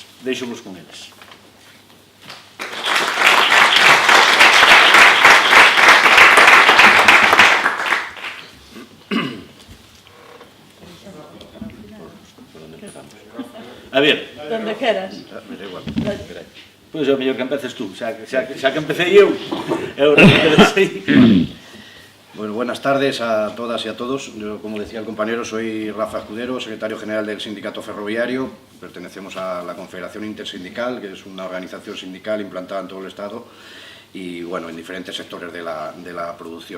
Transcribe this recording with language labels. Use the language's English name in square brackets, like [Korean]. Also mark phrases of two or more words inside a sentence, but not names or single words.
[Galician] Deixo-vos con eles. A ver. Donde queras. Me da igual. Pois é o mellor que empeces tú, xa que empecé eu. Eu repetei. [Spanish] Bueno, buenas tardes a todas y a todos. Yo, como decía el compañero, soy Rafa Escudero, secretario general del Sindicato Ferroviario. Pertenecemos a la Confederación Intersindical, que es una organización sindical implantada en todo el Estado y, bueno, en diferentes sectores de la producción.